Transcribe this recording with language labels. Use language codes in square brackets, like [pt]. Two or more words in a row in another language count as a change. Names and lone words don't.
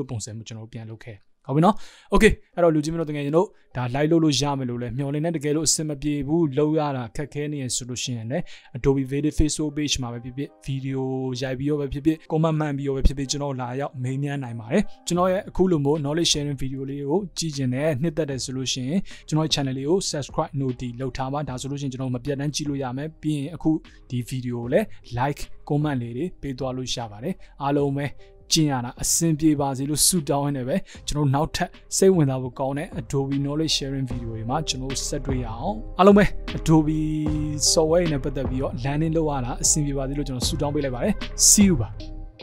[my] ပုံစံမျိုးကျွန်တော်ပြန်လုပ်ခဲ့ဟုတ်ပြီနော် okay အဲ့တော့လူကြီးမျိုးတို့တကယ်ကျွန်တော်ဒါ live လုပ်လို့ရမယ်လို့လဲမျှော်လင့်နေတကယ်လို့အဆင်မပြေဘူးလုပ်ရတာခက်ခဲနေရဆိုလို့ရှိရင်လည်း Adobe Village Facebook page မှာပဲဖြစ်ဖြစ် video ရိုက်ပြီးတော့ပဲဖြစ်ဖြစ် comment မှန်ပြီးတော့ပဲဖြစ်ဖြစ်ကျွန်တော်လာရောက်မေးမြန်းနိုင်ပါတယ်ကျွန်တော်ရဲ့အခုလိုမျိုး [en] knowledge sharing video [my] လေးကိုကြည့်ကျင်တယ်နှစ်သက်တယ်ဆိုလို့ရှိရင်ကျွန်တော်ရဲ့ channel လေးကို [en] subscribe notify [my] လုပ်ထားပါဒါဆိုလို့ရှိရင်ကျွန်တော်မပြတ်တမ်းကြည့်လို့ရမယ်ပြီးရင်အခုဒီ video ကိုလည်း [en] like comment [my] လေးတွေပေးသွားလို့ရပါတယ်အားလုံးပဲ ကျင့်ရတာအဆင်ပြေပါစေလို့ဆုတောင်းရနေပဲကျွန်တော်နောက်ထပ်စိတ်ဝင်စားဖို့ကောင်းတဲ့ Adobe [en] knowledge sharing video [my] တွေမှာကျွန်တော်ဆက်တွေ့ရအောင်အားလုံးပဲ Adobe software နဲ့ပတ်သက်ပြီးတော့ landing လုပ်ရတာအဆင်ပြေပါစေလို့ကျွန်တော်ဆုတောင်းပေးလိုက်ပါတယ် [en] see you [my] ပါ